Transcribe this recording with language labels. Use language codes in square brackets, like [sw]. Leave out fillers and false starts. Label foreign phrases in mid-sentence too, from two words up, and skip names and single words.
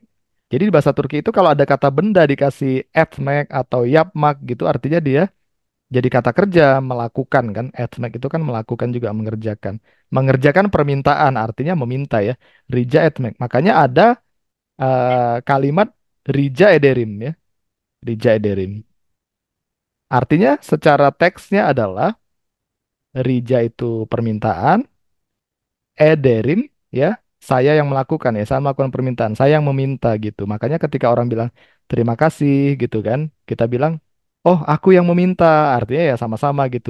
[id] Jadi di bahasa Turki itu kalau ada kata benda dikasih etmek atau yapmak gitu, artinya dia jadi kata kerja melakukan kan. Etmek itu kan melakukan juga mengerjakan. Mengerjakan permintaan artinya meminta ya. [tr] Rija etmek. [id] Makanya ada kalimat [tr] rija ederim [id] ya, [tr] rija ederim. [id] Artinya secara teksnya adalah rija itu permintaan, ederim ya, saya yang melakukan ya, saya melakukan permintaan, saya yang meminta gitu. Makanya ketika orang bilang terima kasih gitu kan, kita bilang, oh aku yang meminta, artinya ya sama-sama gitu.